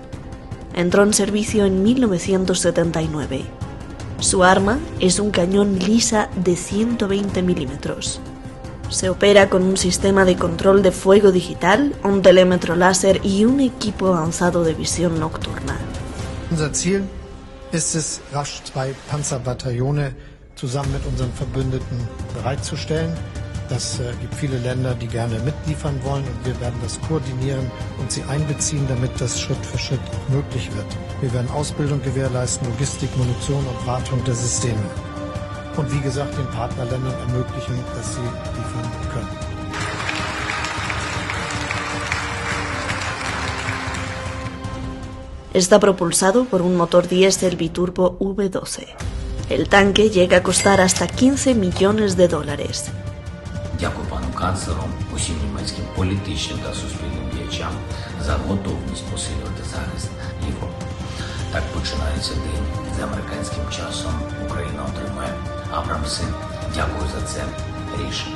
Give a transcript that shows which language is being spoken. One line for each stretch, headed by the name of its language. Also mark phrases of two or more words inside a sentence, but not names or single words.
Spanish: Entró en servicio en 1979. Su arma es un cañón Lisa de 120 milímetros. Se opera con un sistema de control de fuego digital, un telémetro láser y un equipo avanzado de visión nocturna.
German: Unser Ziel ist es, rasch 2 Panzerbataillone zusammen mit unseren Verbündeten bereitzustellen. Das gibt viele Länder, die gerne mitliefern wollen, und wir werden das koordinieren und sie einbeziehen, damit das Schritt für Schritt auch möglich wird. Wir werden Ausbildung gewährleisten, Logistik, Munition und Wartung der Systeme. Und wie gesagt, den Partnerländern ermöglichen, dass sie liefern können.
Spanish: Está propulsado por un motor diésel biturbo V12. El tanque llega a costar hasta $15 millones.
Ukrainian: Дякую пану канцлеру, усім німецьким політичним та суспільним діячам за готовність посилювати захист Європи. Так починається день. За американським часом Україна отримає Абрамси. Дякую за це рішення.